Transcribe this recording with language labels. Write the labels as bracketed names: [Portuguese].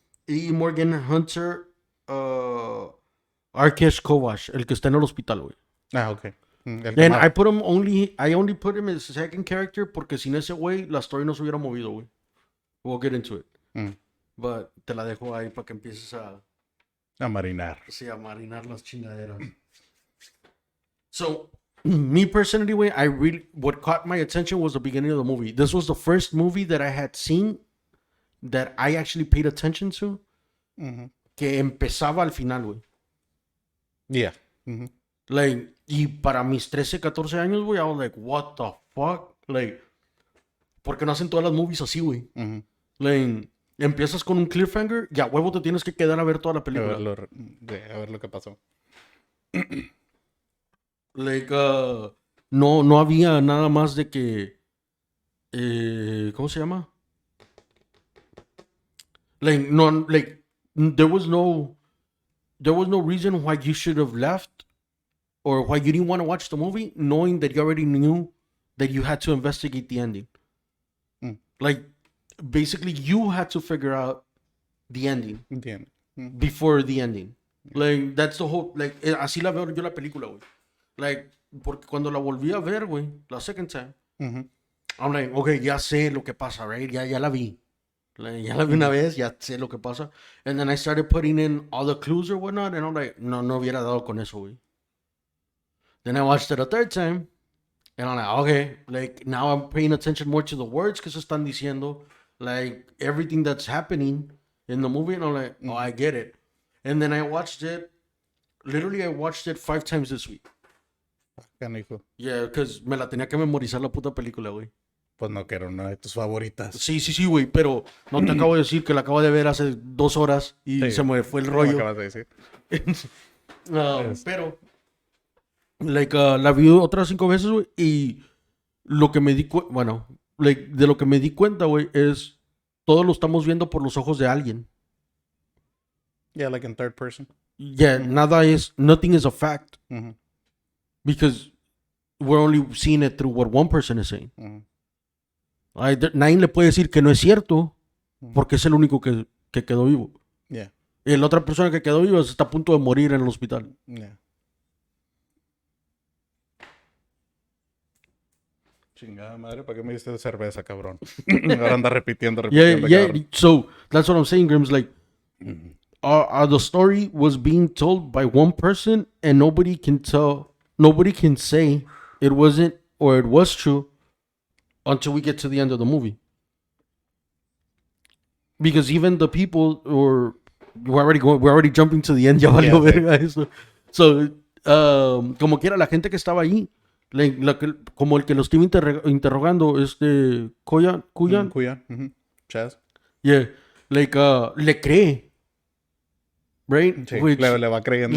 [Spanish] Y Morgan Hunter, Arkesh Kovash, el que está en el hospital, güey. Ah, ok. El que [English] And [Spanish] más- [English] I only put him as a second character [Spanish] porque sin ese güey la story no se hubiera movido, güey. [English] We'll get into it. Mm. [Spanish] But te la dejo ahí para que empieces A marinar. a marinar las chingaderas. [English] So, me personally, way what caught my attention was the beginning of the movie. This was the first movie that I had seen that I actually paid attention to, Mhm. [Spanish] que empezaba al final, güey. [English] Yeah. Mhm. Like, [Spanish] y para mis 13, 14 años, güey, [English] I was like, what the fuck? [Spanish] Like, ¿por qué no hacen todas las movies así, güey? Mhm. Like, empiezas con un cliffhanger y a huevo te tienes que quedar a ver toda la A película. ver lo que pasó. Like, no había nada más de que, ¿cómo se llama? [English] Like, no, like, there was no reason why you should have left or why you didn't want to watch the movie knowing that you already knew that you had to investigate the ending. Mm. Like, basically, you had to figure out the ending [Spanish] Entiendo. [English] before the ending. Like, that's the whole, like, [Spanish] así la veo yo la película, güey. Like, porque cuando la volví a ver, güey, la second time, [English] I'm like, okay, [Spanish] ya sé lo que pasa, right? Ya la vi. Like, ya la vi una vez, ya sé lo que pasa. [English] And then I started putting in all the clues or whatnot, and I'm like, [Spanish] no hubiera dado con eso, güey. [English] Then I watched it a third time, and I'm like, okay, like, now I'm paying attention more to the words [Spanish] que se están diciendo, [English] like, everything that's happening in the movie, and I'm like, oh, I get it. And then I watched it, literally, I watched it 5 times this week. [Spanish] Canijo. [English] Yeah, because [Spanish] me la tenía que memorizar la puta película, güey. Pues no, que era una de tus favoritas. Sí, güey, pero no te acabo de decir que la acabo de ver hace 2 horas y Sí, se me fue el me rollo. acabas de decir. Pero, like, la vi otras 5 veces, güey, y lo que me di cuenta, bueno, like, de lo que me di cuenta, güey, es todo lo estamos viendo por los ojos de alguien. [English] Yeah, like in third person. Yeah, nothing is a fact. Because we're only seeing it through what one person is saying. [Spanish] Nadie le puede decir que no es cierto porque es el único que quedó vivo. [English] Yeah. [Spanish] Y la otra persona que quedó viva está a punto de morir en el hospital. [English] Yeah. [Spanish] Chingada madre, ¿para qué me diste cerveza, cabrón? Ahora anda repitiendo. [English] Yeah. [Spanish] Cabrón. [English] So that's what I'm saying, Grims. Like, the story was being told by one person, and nobody can say it wasn't or it was true until we get to the end of the movie. Because even the people, or we're already jumping to the end. [Spanish] Ya valió verga eso. So, como quiera, la gente que estaba ahí, como el que lo estuvo interrogando, Kuyan. Chaz. [English] Yeah, like, [Spanish] le cree. Right? Sí, le va creyendo.